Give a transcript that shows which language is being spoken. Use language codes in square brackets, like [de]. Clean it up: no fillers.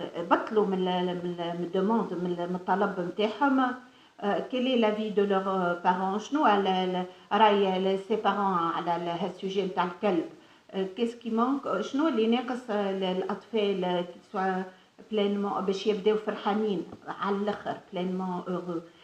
[ar] بطلوا من الدموند من الطلب نتاعهم. [fr] Quel est l'avis de leurs parents? [ar] شنو رأي [fr] ses parents [ar] على هذا السوجي نتاع الكلب؟ [fr] Qu'est-ce qui manque? [ar] شنو اللي ناقص للأطفال سوا pleinement باش يبداو فرحانين على الآخر [fr] pleinement heureux.